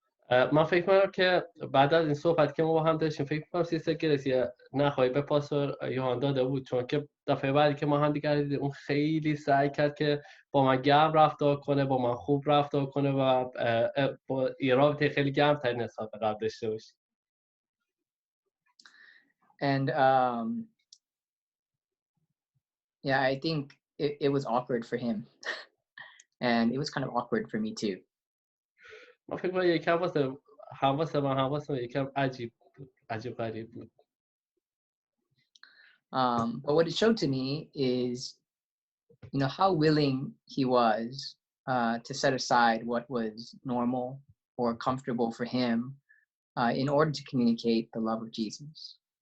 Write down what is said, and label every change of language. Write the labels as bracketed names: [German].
[Persian] من فکر می‌کنم که بعد از این صحبت که ما با هم داشتیم، فکر می‌کنم سیستر گریس نخواهی به پاستور یوحان داده بود، چون که دفعه بعدی که ما هم دیگر دیدیم اون خیلی سعی کرد که با من گرم رفتار کنه، با من خوب رفتار کنه و با رابطه خیلی گرم‌تری نسبت به قبل داشته باشه. [English] And yeah, I think it was awkward for him, and it was kind of awkward for me too. [Persian] من فکر می‌کنم یکم واسه یکم عجیب غریب بود. [English] But what it showed to me is, how willing he was to set aside what was normal or comfortable for him in order to communicate the love of Jesus.